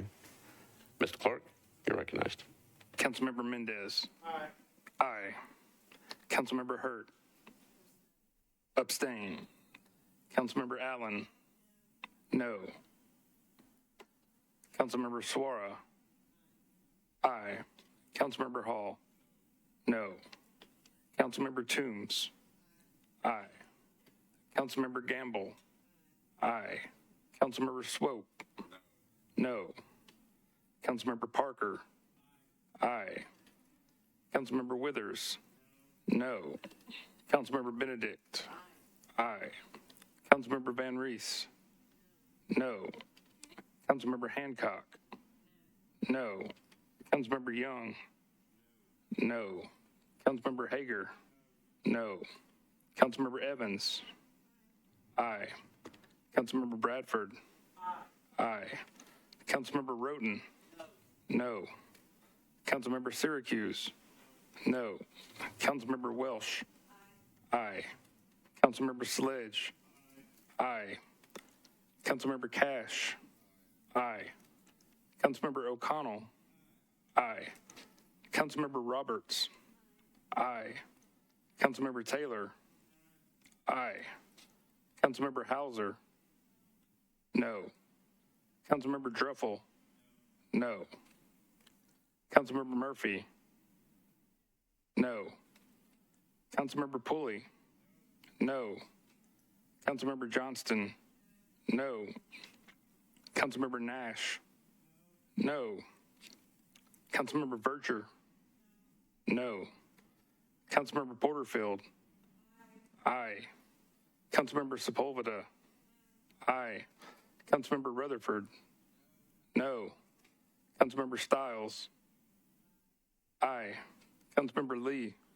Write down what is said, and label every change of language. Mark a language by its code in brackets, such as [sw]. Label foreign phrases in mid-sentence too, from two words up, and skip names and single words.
[en] Mr. Clerk, you're recognized. Councilmember Mendez. Aye. Aye. Councilmember Hurt. Abstain. Councilmember Allen. No. Councilmember Suara. Aye. Councilmember Hall. No. Councilmember Toombs. Aye. Councilmember Gamble. Aye. Councilmember Swope. No. Councilmember Parker. Aye. Councilmember Withers. No. Councilmember Benedict. Aye. Councilmember Van Rees. No. Councilmember Hancock. No. Councilmember Young. No. Councilmember Hager. No. Councilmember Evans. Aye. Councilmember Bradford. Aye. Councilmember Roten. No. Councilmember Syracuse. No. Councilmember Welsh. Aye. Councilmember Sledge. Aye. Councilmember Cash. Aye. Councilmember O'Connell. Aye. Councilmember Roberts. Aye. Councilmember Taylor. Aye. Councilmember Hauser. No. Councilmember Druffel. No. Councilmember Murphy. No. Councilmember Pulley. No. Councilmember Johnston. No. Councilmember Nash. No. Councilmember Vercher. No. Councilmember Porterfield. Aye. Councilmember Sepulveda. Aye. Councilmember Rutherford. No. Councilmember Stiles. Aye. Councilmember Lee.